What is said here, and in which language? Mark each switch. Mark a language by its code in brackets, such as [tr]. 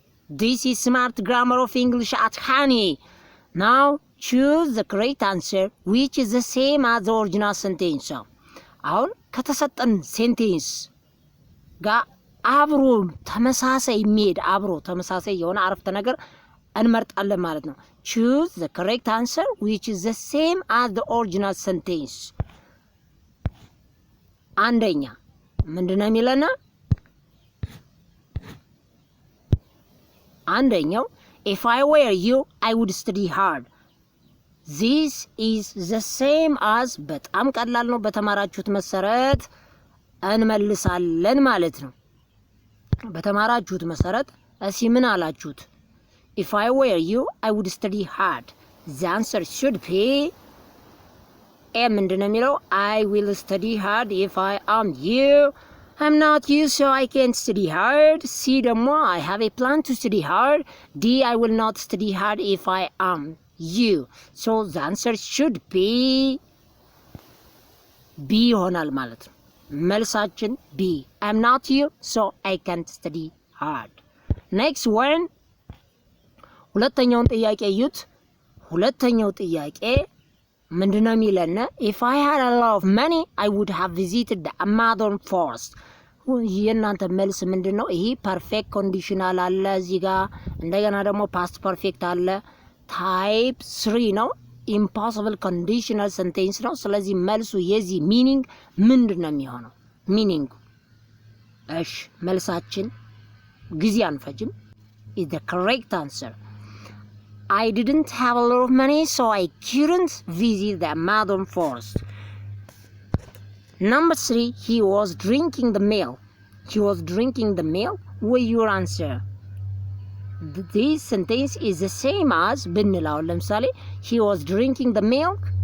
[en] This is smart grammar of English at Honey. Now choose the correct answer which is the same as the original sentence. [am] አሁን ከተሰጠን ሴንቴንስ ጋር አብሮ ተመሳሳይ የሚሄድ አብሮ ተመሳሳይ የሆነ አረፍተ ነገር እንመርጣለን ማለት ነው። [en] choose the correct answer which is the same as the original sentence. [am] አንደኛ ምንድነው የሚለና አንደኛው [en] if I were you I would study hard. This is the same as [am] በጣም ቀላል ነው። በተማራችሁት መሰረት እንመልሳለን ማለት ነው። በተማራችሁት መሰረት እሺ ምን አላችሁት? [en] if I were you I would study hard. The answer should be A [am] ምንድነው የሚለው? [en] I will study hard if I am you. I'm not you so I can't study hard. C ደግሞ I have a plan to study hard. D I will not study hard if I am you. So the answer should be B [am] ይሆናል ማለት ነው። መልሳችን [en] B. I'm not you so I can't study hard. Next one. [am] ሁለተኛውን ጥያቄ እዩት። ሁለተኛው ጥያቄ ምንድነው የሚለና [en] if I had a lot of money I would have visited the Amazon forest. [am] የእናንተ መልስ ምንድነው? ይሄ ፐርፌክት ኮንዲሽናል አለ እዚህ ጋር፣ እንደገና ደግሞ ፓስት ፐርፌክት አለ። ታይፕ 3 ነው። ኢምፖሲብል ኮንዲሽናል ሴንቴንስ ነው። ስለዚህ መልሱ የዚህ ሚኒንግ ምንድነው የሚሆነው? ሚኒንግ እሺ፣ መልሳችን ጊዜ አንፈጅም [en] is the correct answer. I didn't have a lot of money so I couldn't visit the Amazon forest. Number 3, he was drinking the milk. He was drinking the milk. What your answer? This sentence is the same as [am] ብንላው ለምሳሌ [en] he was drinking the milk.